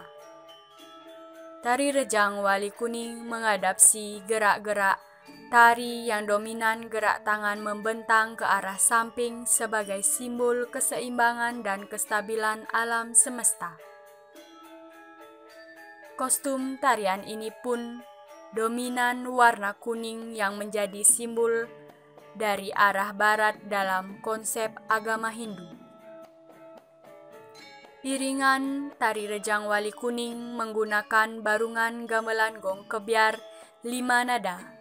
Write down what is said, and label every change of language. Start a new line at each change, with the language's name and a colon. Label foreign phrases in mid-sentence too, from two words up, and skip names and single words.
Indonesian: Tari Rejang Wali Kuning mengadaptasi gerak-gerak tari yang dominan gerak tangan membentang ke arah samping sebagai simbol keseimbangan dan kestabilan alam semesta. Kostum tarian ini pun dominan warna kuning yang menjadi simbol dari arah barat dalam konsep agama Hindu. Iringan Tari Rejang Wali Kuning menggunakan barungan gamelan gong kebiar 5 nada.